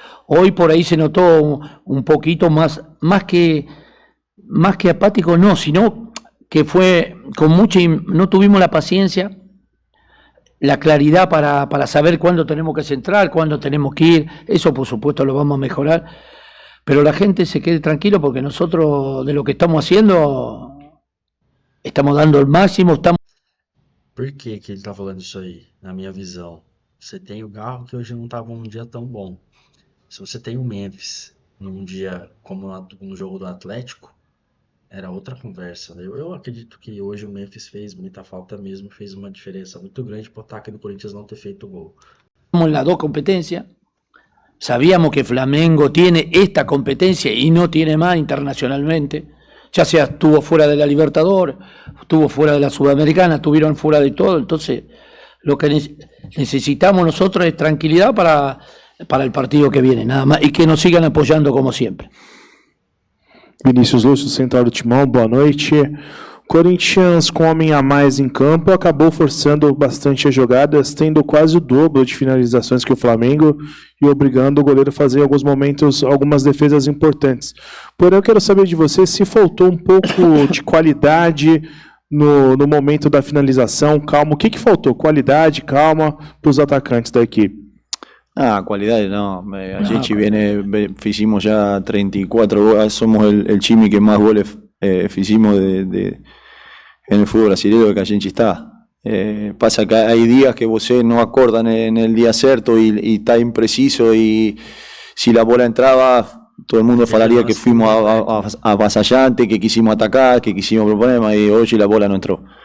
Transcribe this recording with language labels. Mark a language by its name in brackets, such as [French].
[Spanish] Hoy por ahí se notó un poquito más que apático, no, sino que fue con no tuvimos la paciencia, la claridad para saber cuándo tenemos que centrar, cuándo tenemos que ir. Eso por supuesto lo vamos a mejorar, pero la gente se quede tranquilo porque nosotros de lo que estamos haciendo estamos dando el máximo, [Portuguese] Por que que ele tá falando isso aí, na minha visão? Você tem o Garro, que hoje não tava num dia tão bom. Se você tem o Memphis num dia como no jogo do Atlético, era outra conversa, né? Eu acredito que hoje o Memphis fez muita falta mesmo, fez uma diferença muito grande pro ataque do Corinthians não ter feito gol. [Spanish] en las dos competencias. Sabíamos que Flamengo tiene esta competencia y no tiene más internacionalmente. Ya sea estuvo fuera de la Libertadores, estuvo fuera de la Sudamericana, estuvieron fuera de todo. Entonces, lo que necesitamos nosotros es tranquilidad para el partido que viene, nada más, y que nos sigan apoyando como siempre. [Portuguese] Vinícius Lúcio, Central do Timão, boa noite. Corinthians, com homem a mais em campo, acabou forçando bastante as jogadas, tendo quase o dobro de finalizações que o Flamengo e obrigando o goleiro a fazer em alguns momentos algumas defesas importantes. Porém, eu quero saber de você se faltou um pouco de qualidade no momento da finalização, calma. O que faltou? Qualidade, calma para os atacantes da equipe. [Spanish] Qualidad no. [Portuguese] A gente [Spanish] hicimos ya 34 goles, somos el time que más goles hicimos en el fútbol brasileño que a gente está. Pasa que hay días que [Portuguese] você [Spanish] no acordan en el día cierto y está impreciso, y si la bola entraba, todo el mundo [Portuguese] falaría [Spanish] que fuimos avasallantes, que quisimos atacar, que quisimos proponer, y hoy la bola no entró.